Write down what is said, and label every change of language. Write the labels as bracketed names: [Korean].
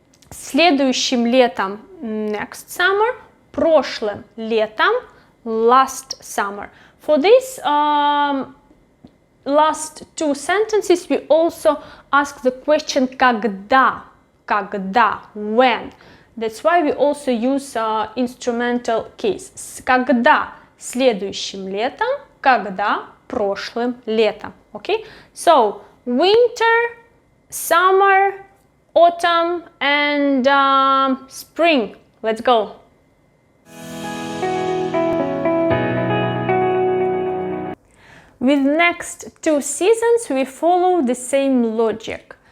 [Russian] Следующим летом, [English] next summer. [Russian] Прошлым летом, [English] last summer. For this last two sentences, we also ask the question когда, when. That's why we also use instrumental case. [Russian] Когда следующим летом, когда прошлым летом. [English] Okay? So, winter, summer, autumn, and spring. Let's go. With next two seasons, we follow the same logic.